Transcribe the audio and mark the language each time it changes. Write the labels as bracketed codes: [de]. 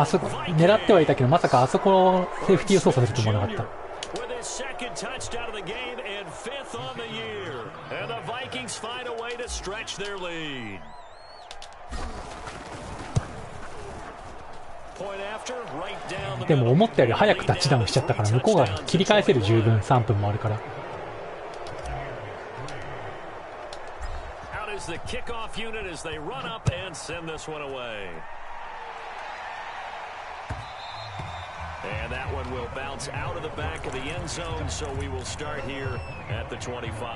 [ja] あそこ狙ってはいたけど、まさかあそこのセーフティーを操作すると思わなかった。 [en] Second touchdown of the game and 5th on the year. And the Vikings find a way to stretch their lead. Point after, right down the [ja] でも思ったより早くタッチダウンしちゃったから向こうが切り返せる十分3分もあるから。 [en] Out is the kickoff unit as they run up and send this one away. And that one will bounce out of the back of the end zone, so we will start here at the 25.